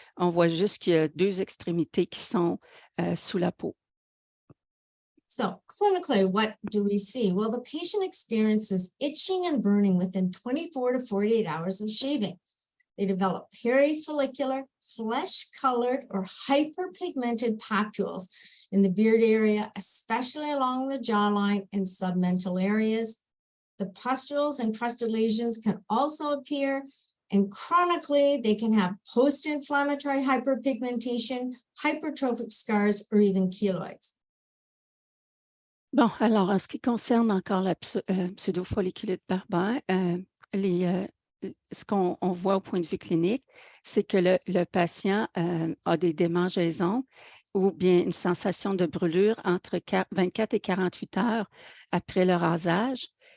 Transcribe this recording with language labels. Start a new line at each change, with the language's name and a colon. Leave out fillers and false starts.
French: On voit juste qu'il y a deux extrémités qui sont sous la peau.
English: So clinically, what do we see? Well, the patient experiences itching and burning within 24 to 48 hours of shaving. They develop perifollicular, flesh-colored, or hyperpigmented papules in the beard area, especially along the jawline and submental areas. The pustules and crusted lesions can also appear, and chronically, they can have post-inflammatory hyperpigmentation, hypertrophic scars, or even keloids.
French: Bon, alors, en ce qui concerne encore la pseudofolliculite barbae, ce qu'on voit au point de vue clinique, c'est que le patient a des démangeaisons ou bien une sensation de brûlure entre 24 et 48 heures après le rasage.